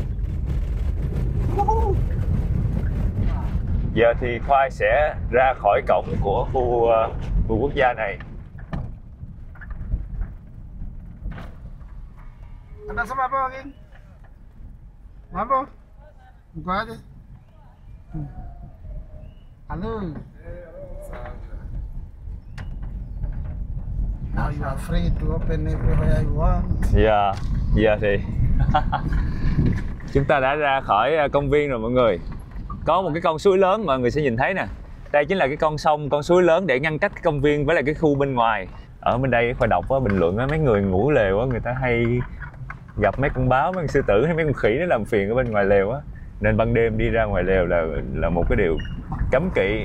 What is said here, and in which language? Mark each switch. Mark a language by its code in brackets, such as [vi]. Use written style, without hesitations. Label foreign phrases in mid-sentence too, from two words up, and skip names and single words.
[vi] Giờ thì Khoai sẽ ra khỏi cổng của khu vườn quốc gia này. [id] Anda sama apa lagi? Apa? Buka aja. Halo. [en] Now you are free to open everywhere you want. [vi] Dạ, giờ thì chúng ta đã ra khỏi công viên rồi mọi người. Có một cái con suối lớn mọi người sẽ nhìn thấy nè. Đây chính là cái con sông, con suối lớn để ngăn cách cái công viên với lại cái khu bên ngoài. Ở bên đây khoa đọc bình luận á, mấy người ngủ lều á, người ta hay gặp mấy con báo, mấy con sư tử hay mấy con khỉ nó làm phiền ở bên ngoài lều á, nên ban đêm đi ra ngoài lều là một cái điều cấm kỵ.